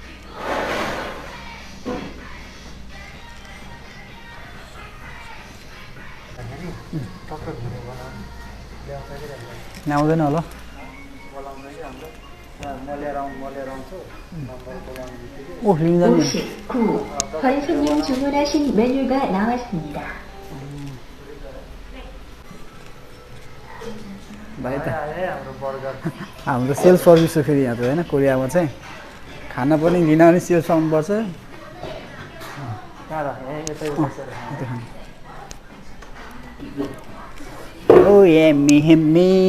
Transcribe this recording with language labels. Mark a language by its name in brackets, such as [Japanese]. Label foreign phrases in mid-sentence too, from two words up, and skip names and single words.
[Nepali] ल्याउँदैन होला ओ लिन जाने 59, [Korean] 선생님 주문하신 메뉴가 나왔습니다. [Nepali] भाइ त हाम्रो बर्गर हाम्रो [English] self service [Nepali] हो फेरि यहाँ त होइन कोरियामा चाहिँ खाना पनि लिन पनि सेल्फ आउनुपर्छ। कहाँ राख्ने यतै बसेर ओ [English] yummy yummy